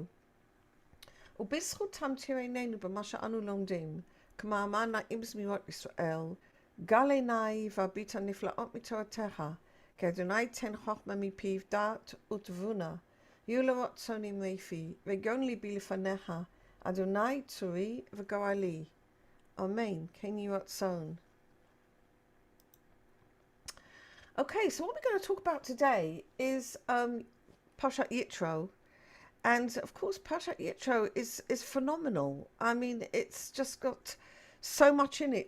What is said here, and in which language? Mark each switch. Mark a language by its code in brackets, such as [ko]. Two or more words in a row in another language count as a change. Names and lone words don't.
[he] ובזכותם תראיננו במה שאנו לומדים, כמאמר נעים זמירות ישראל, גל עיני והביט הנפלאות מתורתך, כי אדוני תן חוכמה מפיו דעת ותבונה, יהיו לרצונים לפי, וגאון ליבי לפניך, אדוני צורי וגורלי. אמן כן יהי רצון. [en] Okay, so what we're going to talk about today is Parshat Yitro. And of course, Parshat Yitro is phenomenal. I mean, it's just got so much in it.